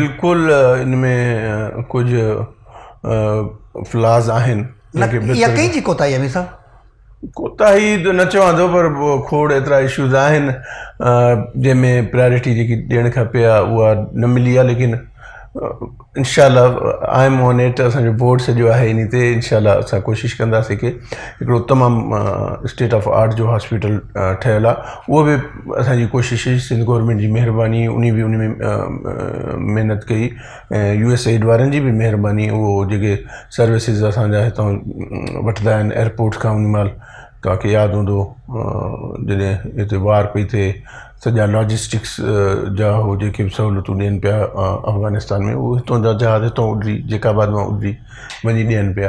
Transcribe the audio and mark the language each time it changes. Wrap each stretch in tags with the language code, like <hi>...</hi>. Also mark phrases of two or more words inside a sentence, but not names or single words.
<sd>बिल्कुलु इन में कुझु फ्लाज़ आहिनि। इहा कंहिंजी कोताही आहे साहब? कोताही त न चवां थो, पर खोड़ एतिरा इशूज़ आहिनि जंहिंमें प्रायोरिटी जेकी ॾियणु खपे आहे उहा न मिली आहे।</sd> <en>लेकिन</en> <ar>إن شاء الله</ar> <en>I am on it,</en> <sd>असांजो बोर्ड सॼो आहे इन ते,</sd> <ar>إن شاء الله</ar> <sd>असां कोशिशि कंदासीं कि हिकिड़ो तमामु</sd> <en>state of art</en> <sd>जो हॉस्पिटल ठहियलु आहे, उहो बि असांजी कोशिशि, सिंध गवर्नमेंट जी महिरबानी, उन बि उन में महिनत कई, ऐं USAID वारनि जी बि महिरबानी। उहो जेके सर्विसिस असांजा हितां वठंदा आहिनि एयरपोर्ट खां, उन महिल तव्हांखे यादि हूंदो जॾहिं हिते वार पई थिए, सॼा लॉजिस्टिक्स जा हो जेके बि सहूलियतूं ॾियनि पिया अफ़गानिस्तान में, उहो हितां जा जहाज़ हितां उॾरी, जेकाबाद मां उॾरी वञी ॾियनि पिया।</sd>